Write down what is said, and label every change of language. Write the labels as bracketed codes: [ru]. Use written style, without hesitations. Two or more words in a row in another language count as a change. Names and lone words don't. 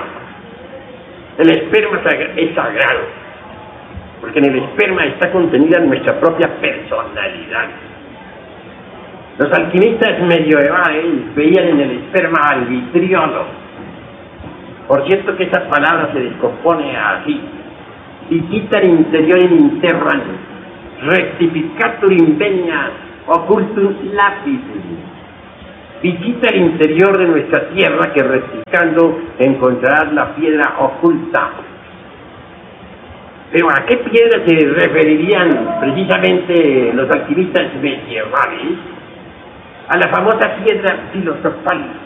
[es] El esperma es sagrado, porque en el esperma está contenida nuestra propia personalidad. Los alquimistas medievales veían en el esperma al vitriolo. Por cierto que esa palabra se descompone así: [la] Dicitar interior interran, rectificatur invenia, occultum lapis. [es] Visita el interior de nuestra tierra, que rectificando encontrarás la piedra oculta. Pero ¿a qué piedra se referirían precisamente los alquimistas medievales? A la famosa piedra filosofal.